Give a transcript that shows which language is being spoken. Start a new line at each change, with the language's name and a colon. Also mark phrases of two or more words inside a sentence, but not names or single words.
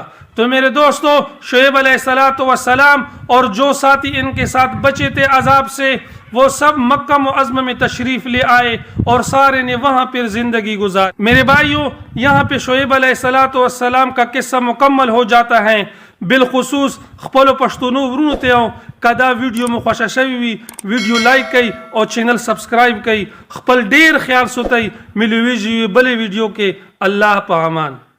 Urdu: تو میرے دوستو شعیب علیہ السلام اور جو ساتھی ان کے ساتھ بچے تھے عذاب سے، وہ سب مکہ معظمہ میں تشریف لے آئے اور سارے نے وہاں پر زندگی گزار۔ میرے بھائیوں یہاں پہ شعیب علیہ السلام کا قصہ مکمل ہو جاتا ہے۔
Pashto: بالخصوص خپلو پښتنو ورونو ته کدا ویډیو مو خوښه شوی وي ویډیو لایک کړئ او چینل سبسکرایب کړئ، خپل ډیر خیال ساتئ، ملویږي بلې ویډیو کې۔ الله په امان.